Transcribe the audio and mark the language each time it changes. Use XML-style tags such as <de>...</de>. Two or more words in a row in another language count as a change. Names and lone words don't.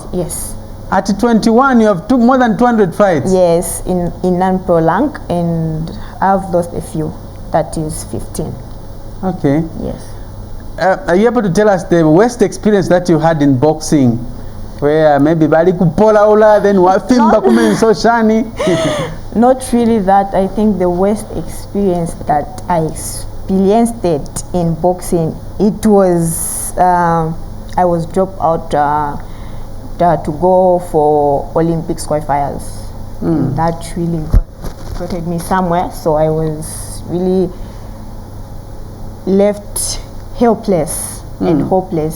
<en>Yes. At 21, you have more than 200 fights. Yes, in non-pro rank, and I've lost a few. That is 15. Okay. Yes. are you able to tell us the worst experience that you had in boxing, where maybe</en> <bem>bali kupola ola</bem> <en>then</en> <bem>wafimba kumenso shani?</bem> <en>Not really that. I think the worst experience that I experienced in boxing, it was I was dropped out to go for Olympics qualifiers. That really got me somewhere, so I was really left helpless and hopeless.</en>